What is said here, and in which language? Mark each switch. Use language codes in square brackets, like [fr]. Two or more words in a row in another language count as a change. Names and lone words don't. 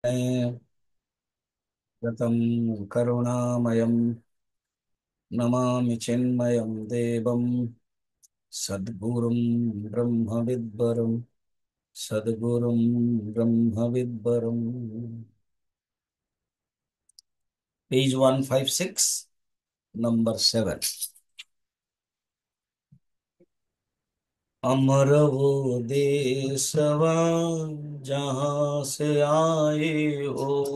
[sa] गतं करुणामयं नमामि चिन्मयं देवं सद्गुरुं ब्रह्मविद्वरं सद्गुरुं ब्रह्मविद्वरम्। [hi] पेज 156 नंबर 7। अमर वो देशवा जहाँ से आए हो।